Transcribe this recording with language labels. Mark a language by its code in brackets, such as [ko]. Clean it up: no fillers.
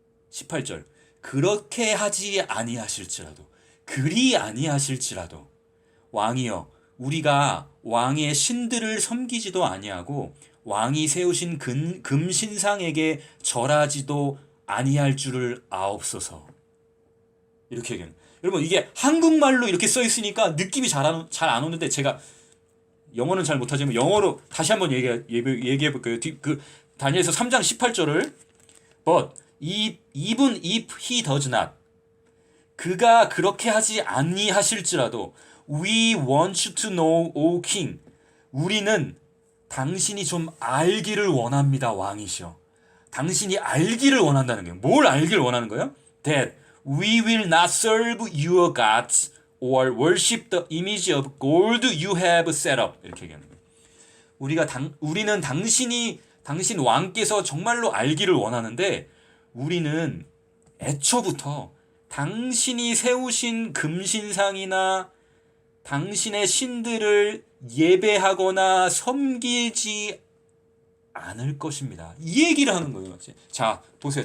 [ko] 18절 그렇게 하지 아니하실지라도 그리 아니하실지라도 왕이여 우리가 왕의 신들을 섬기지도 아니하고 왕이 세우신 금신상에게 절하지도 아니할 줄을 아옵소서. 이렇게 얘기해요. 여러분 이게 한국말로 이렇게 써 있으니까 느낌이 잘 안 오는데 제가 영어는 잘 못하지만 영어로 다시 한번 얘기해 볼게요. 그 다니엘서 3장 18절을 [en] But even if he does not [ko] 그가 그렇게 하지 아니하실지라도 [en] We want you to know, O king. [ko] 우리는 당신이 좀 알기를 원합니다, 왕이시여. 당신이 알기를 원한다는 거예요. 뭘 알기를 원하는 거예요? [en] That we will not serve your gods or worship the image of gold you have set up. [ko] 이렇게 얘기하는 거예요. 우리는 당신 왕께서 정말로 알기를 원하는데 우리는 애초부터 당신이 세우신 금신상이나 당신의 신들을 예배하거나 섬기지 않을 것입니다. 이 얘기를 하는 거예요. 자, 보세요.